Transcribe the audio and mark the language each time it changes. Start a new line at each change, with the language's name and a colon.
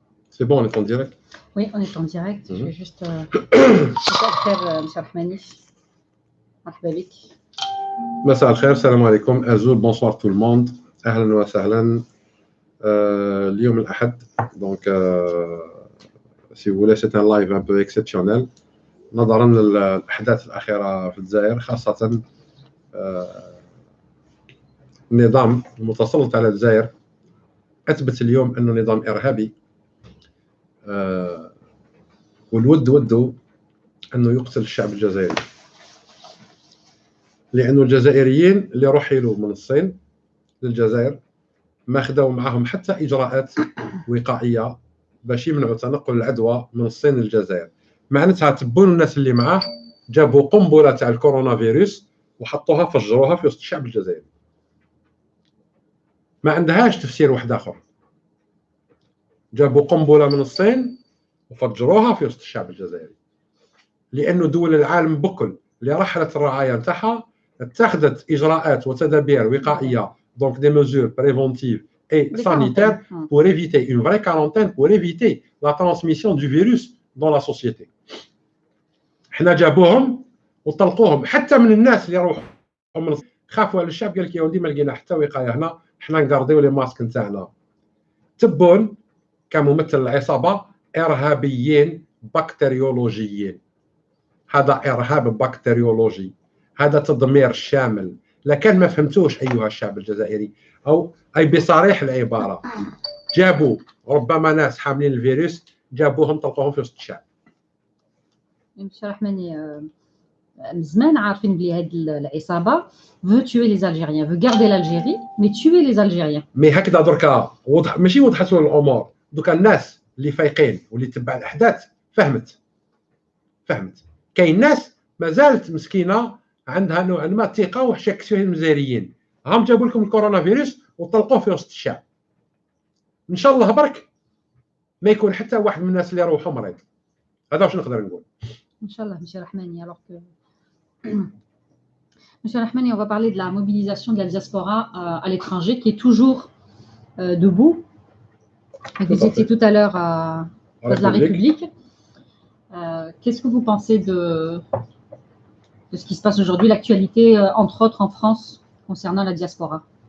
French: C'est bon, on est en direct? Oui, on est en direct. Je vais juste... Monsieur Rahmani.
Arabic: مرحبا بك. مساء الخير, السلام عليكم, Azoul,
French: bonsoir tout le monde.
Arabic: أهلا وسهلا. اليوم الأحد,
French: donc si vous voulez, c'est un live un peu exceptionnel
Arabic: نظرا للأحداث الأخيرة في الجزائر, خاصة النظام المتسلط على الجزائر أثبت اليوم أنه نظام إرهابي, والود وده أنه يقتل الشعب الجزائري, لأنه الجزائريين اللي رحلوا من الصين للجزائر ما خداو معهم حتى إجراءات وقائية باش يمنعوا تنقل العدوى من الصين للجزائر. معناتها تبون الناس اللي معاه جابوا قنبلة تاع الكورونا فيروس وحطوها فجروها في وسط الشعب الجزائري. ما عندهاش تفسير واحد آخر. جابوا قنبلة من الصين وفجروها في وسط الشعب الجزائري. لأنه دول العالم بكل اللي رحلت الرعاية نتاعها اتخذت إجراءات وتدابير وقائية,
French: donc des mesures préventives et sanitaires pour éviter une vraie quarantaine, pour éviter la transmission du virus dans la société.
Arabic: حنا جابوهم وطلقوهم حتى من الناس اللي يروحوا من خافوا على الشعب, قال لك يا ولدي ما لقينا حتى وقاية هنا, حنا نقرديو لي ماسك نتاعنا. تبون كممثل العصابة إرهابيين بكتيريولوجيين. هذا إرهاب بكتيريولوجي, هذا تدمير شامل. لكن ما فهمتوش أيها الشعب الجزائري, أو أي بصريح العبارة جابوا ربما ناس حاملين الفيروس, جابوهم طلقوهم في وسط الشعب.
French: Monsieur Rahmani,
Arabic: من زمان عارفين بلي هذه العصابة
French: veut tuer les Algériens, veut garder l'Algérie mais tuer les Algériens.
Arabic: مي هكذا دركا وضح, ماشي وضحت له الأمور. دوكا الناس اللي فايقين واللي تبع الأحداث فهمت. كاين ناس مازالت مسكينه عندها نوع ما الثقه وحشاك فيه المزاريين, هم جابوا لكم الكورونا فيروس وطلقوه في وسط الشعب. ان شاء الله برك ما يكون حتى واحد من الناس اللي يروحوا مريض. هذا واش نقدر نقول. ان شاء الله.
French: Monsieur Rahmani, alors que Monsieur Rahmani, on va parler de la mobilisation de la diaspora à l'étranger qui est toujours debout. Vous étiez tout à l'heure à la République. Qu'est-ce que vous pensez de ce qui se passe aujourd'hui, l'actualité, entre autres en France, concernant la diaspora?